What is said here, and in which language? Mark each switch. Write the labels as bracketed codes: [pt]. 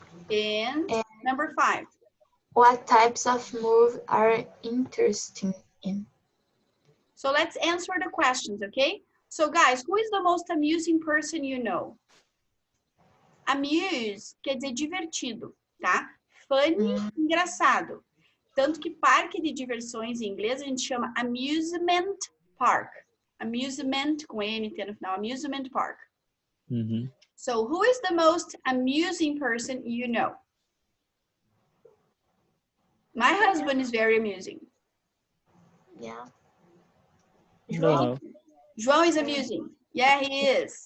[en] And And number 5. what types of move are interesting in? So let's answer the questions, okay? So guys, who is the most amusing person you know? [pt] Amuse quer dizer divertido, tá? Funny, engraçado. Tanto que parque de diversões em inglês a gente chama amusement park. Amusement com M-T no final, amusement park. Mm-hmm. [en] So who is the most amusing person you know? My husband is very amusing. Yeah. João, João is amusing. Yeah, he is.